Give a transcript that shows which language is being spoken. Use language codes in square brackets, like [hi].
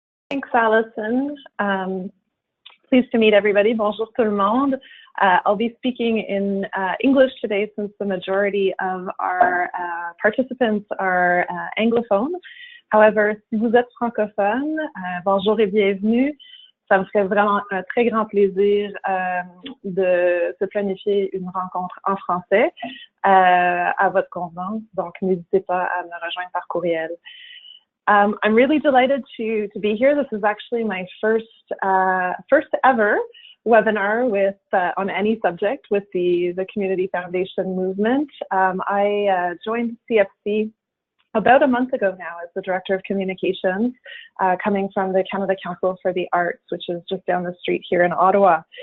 [en] Thanks, Allison. Pleased to meet everybody. [fr] Bonjour tout le monde. [en] I'll be speaking in English today since the majority of our participants are anglophones. [fr] However, si vous êtes francophone, bonjour et bienvenue. Ça me ferait vraiment un très grand plaisir de se planifier une rencontre en français à votre convenance. Donc, n'hésitez pas à me rejoindre par courriel. [en] I'm really delighted to be here. This is actually my first ever webinar with on any subject with the Community Foundation movement. I joined CFC about a month ago now as the Director of Communications, coming from the Canada Council for the Arts, which is just down the street here in Ottawa.